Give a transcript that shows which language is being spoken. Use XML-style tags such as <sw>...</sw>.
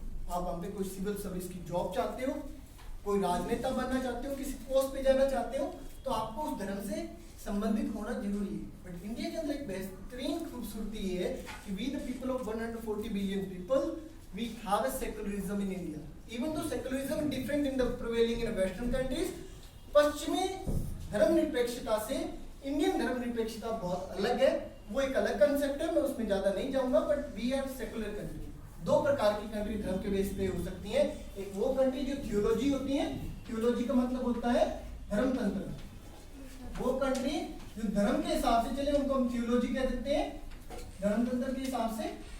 <hi>आप वहाँ पे कोई सिविल सर्विस की जॉब चाहते हो, कोई राजनेता बनना चाहते हो, किसी पोस्ट पे जाना चाहते हो, तो आपको उस धर्म से संबंधित होना जरूरी है। बट इंडिया के अंदर एक बेहतरीन खूबसूरती ये है कि</hi> <en>We the people of 140 billion people, we have a secularism in India. Even though secularism is different in the prevailing in Western countries,</en> <hi>पश्चिमी धर्मनिरपेक्षता से इंडियन धर्मनिरपेक्षता बहुत अलग है। वो एक अलग कंसेप्ट है, मैं उसमें ज्यादा नहीं जाऊंगा,</hi> <en>But we are secular country.</en> <hi>2 प्रकार की कंट्री धर्म के बेस पे हो सकती है। एक वो कंट्री जो थियोलॉजी होती है, थियोलॉजी का मतलब होता है धर्मतंत्र। वो कंट्री जो धर्म के हिसाब से चले उनको हम थियोलॉजी कह देते हैं, धर्मतंत्र के हिसाब से।</hi>